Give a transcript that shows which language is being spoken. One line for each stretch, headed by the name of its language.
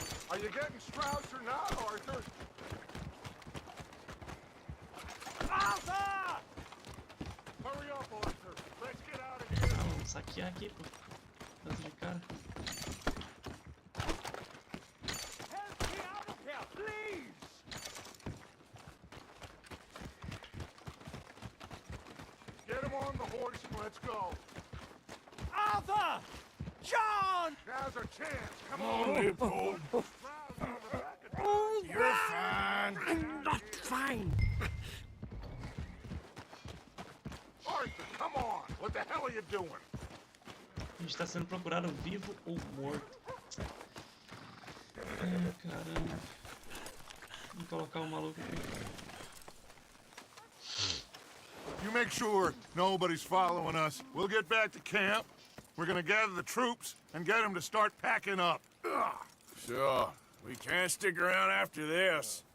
English: Are you getting Strauss or not, Arthur? Arthur! Hurry up, Arthur. Let's get out of here.
Portuguese: Ah, vamos saquear aqui, pô. Tanto de cara.
English: Help me out of here, please! Get him on the horse and let's go. Arthur! John! Now's our chance. Come Come on, Leopold. Strauss on the back of You're fine. I'm not fine! Arthur, come on. What the hell are you doing?
Portuguese: A gente tá sendo procurado vivo ou morto. Ai, caramba. Vou colocar o maluco aqui.
English: You make sure nobody's following us. We'll get back to camp. We're gonna gather the troops and get them to start packing up. Ugh. Sure. We can't stick around after this.